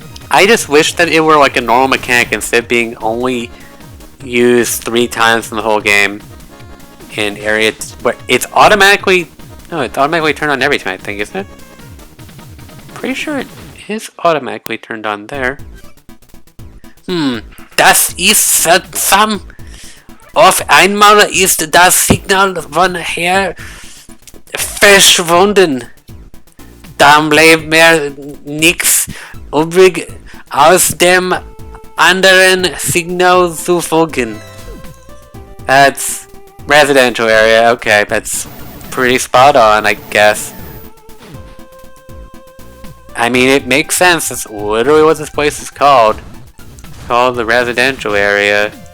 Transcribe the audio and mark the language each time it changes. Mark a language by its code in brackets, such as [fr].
[en] I just wish that it were like a normal mechanic instead of being only used 3 times in the whole game in areas where it's automatically turned on every time, I think, isn't it? Pretty sure it is automatically turned on there. [de] Das ist seltsam. Auf einmal ist das Signal von her verschwunden. Dann bleibt mir nichts übrig, aus dem anderen Signal zu folgen. [en] That's residential area. Okay, that's pretty spot on, I guess. I mean, it makes sense. That's literally what this place is called. It's called the residential area.